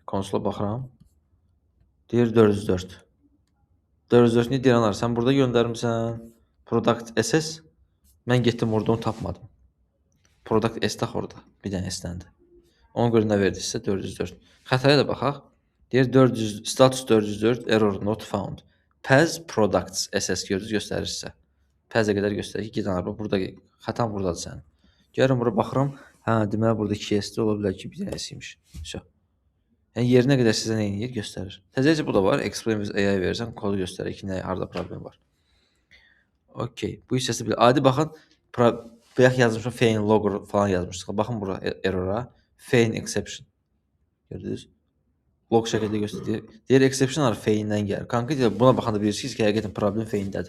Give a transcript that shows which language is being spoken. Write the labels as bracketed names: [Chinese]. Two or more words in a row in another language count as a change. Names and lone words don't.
[Azerbaijani] Konsola baxıram. Deyir 404. 404 nə deyirlər? Sən burada göndərmisən. Product SS. Mən getdim orada onu tapmadım. Product S tax orada. Bir dənə S-dəndir. Ona görə nə verdiysə 404. Xətaya da baxaq. [English] Deyir 400 status 404 error not found. Paz products SS [Azerbaijani] göstərir sizə. Paz-a qədər göstərir ki, gedən araba burada xətan burdadır sənin. Gəlirəm bura baxıram. Hə, deməli burada 2 S-də ola bilər ki, bir dənə S-imiş. Şo. Yəni yerinə qədər sizə nə edir? Göstərir. Təzəcə bu da var. [English] Explain with AI [Azerbaijani] verirsən, kodu göstərir ki, nə harda problem var. Okay. Bu hissəsi bir adi baxın. Bayaq yazmışam [English] fail logger [Azerbaijani] falan yazmışıq. Baxın bura errora. [English] Fail exception. [Azerbaijani] Gördünüz? Log şəkildə göstərir. Deyir exception var fail-dən gəlir. Konkret buna baxanda bilirsiniz ki, həqiqətən problem fail-dədir.